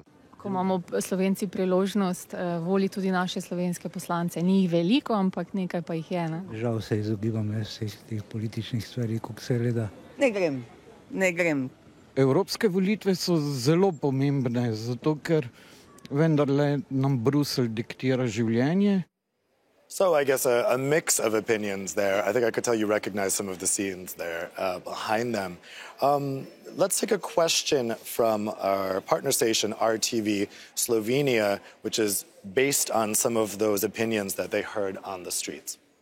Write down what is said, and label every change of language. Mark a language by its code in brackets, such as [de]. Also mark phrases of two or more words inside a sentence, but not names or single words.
[sl] Ko imamo Slovenci priložnost voliti tudi naše slovenske poslance. Ni jih veliko, ampak nekaj pa jih je. Ne? Žal se izogibam vseh teh političnih stvari, kako se gleda. Ne grem. Evropske volitve so zelo pomembne, zato ker vendarle nam Bruselj diktira življenje. [en] So I guess a mix of opinions there. I think I could tell you recognize some of the scenes there behind them. Let's take a question from our partner station, RTV Slovenia, which is based on some of those opinions that they heard on the streets.